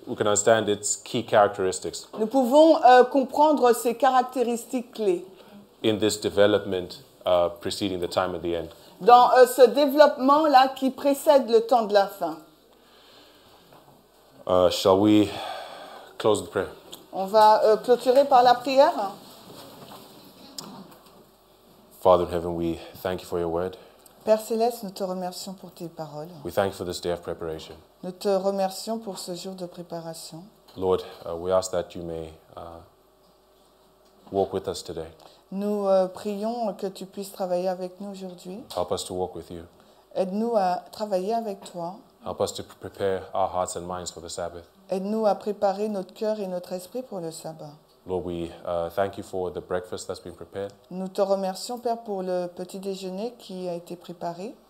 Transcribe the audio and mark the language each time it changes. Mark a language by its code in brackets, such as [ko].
[en] We can understand its key characteristics. [fr] Nous pouvons comprendre ces caractéristiques clés. [en] In this development preceding the time of the end. [fr] Dans ce développement là qui précède le temps de la fin. [en] Shall we close with prayer? [fr] On va clôturer par la prière. [en] Father in heaven, we thank you for your word. [fr] Père Céleste, nous te remercions pour tes paroles. [en] We thank you for this day of preparation. [fr] Nous te remercions pour ce jour de préparation. [en] Lord, we ask that you may walk with us today. [fr] Nous prions que tu puisses travailler avec nous aujourd'hui. [en] Help us to walk with you. [fr] Aide-nous à travailler avec toi. [en] Help us to prepare our hearts and minds for the Sabbath. [fr] Aide-nous à préparer notre cœur et notre esprit pour le sabbat. [en] Lord, we thank you for the breakfast that's been prepared. [fr] Nous te remercions, Père, pour le petit déjeuner qui a été préparé.